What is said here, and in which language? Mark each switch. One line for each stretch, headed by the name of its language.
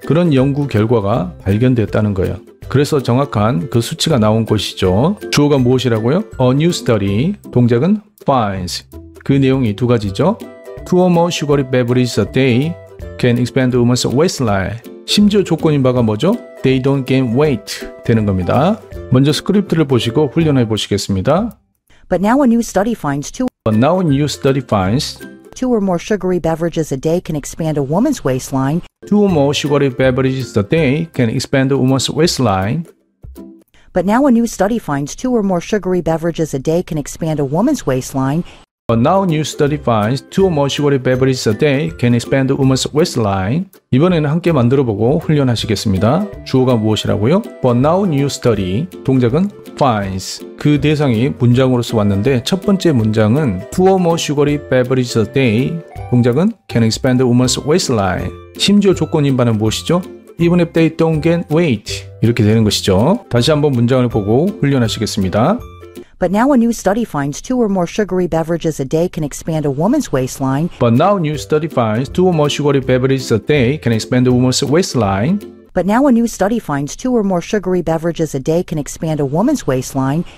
Korean: 그런 연구 결과가 발견됐다는 거예요. 그래서 정확한 그 수치가 나온 것이죠. 주어가 무엇이라고요?
English: A new study
Korean: 동작은 finds 그 내용이 두 가지죠.
English: 2 or more sugary beverages a day can expand woman's waistline.
Korean: 심지어 조건인 바가 뭐죠?
English: They don't gain weight
Korean: 되는 겁니다. 먼저 스크립트를 보시고 훈련해 보시겠습니다.
English: But now a new study finds 2 or more sugary beverages a day can expand a woman's waistline. 2 or more sugary beverages a day can expand a woman's waistline. But now a new study finds 2 or more sugary beverages a day can expand a woman's waistline. But now new study finds 2 or more sugary beverages a day can expand a woman's waistline.
Korean: 이번에는 함께 만들어보고 훈련하시겠습니다. 주어가 무엇이라고요?
English: But now new study
Korean: 동작은
English: finds
Korean: 그 대상이 문장으로서 왔는데 첫 번째 문장은
English: 2 or more sugary beverages a day 동작은 can expand a woman's waistline.
Korean: 심지어 조건인 바는 무엇이죠?
English: Even if they don't gain weight
Korean: 이렇게 되는 것이죠. 다시 한번 문장을 보고 훈련하시겠습니다.
English: But now a new study finds 2 or more sugary beverages a day can expand a woman's waistline. But now new study finds 2 or more sugary beverages a day can expand a woman's waistline. But now a new study finds 2 or more sugary beverages a day can expand a woman's waistline.